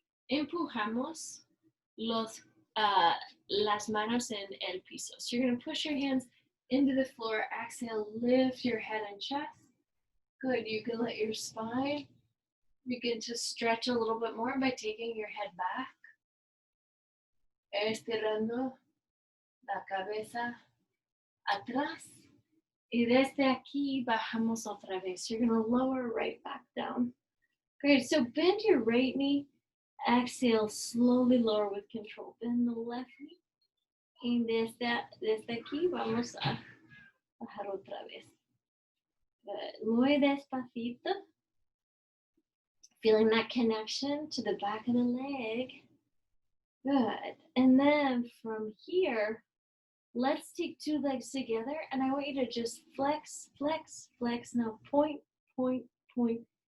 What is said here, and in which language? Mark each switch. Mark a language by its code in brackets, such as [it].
[es] Empujamos las manos en el piso. [en] So you're going to push your hands into the floor. Exhale, lift your head and chest. Good. You can let your spine begin to stretch a little bit more by taking your head back. [es] Estirando la cabeza atrás. Y desde aquí bajamos otra vez. [en] You're going to lower right back down. Great. So bend your right knee. Exhale, slowly lower with control. Bend the left knee. [es] Y desde aquí vamos a bajar otra vez. [en] Good. [es] Muy despacito. [en] Feeling that connection to the back of the leg. Good. And then from here, let's take 2 legs together. And I want you to just flex, flex, flex. Now point, point, point.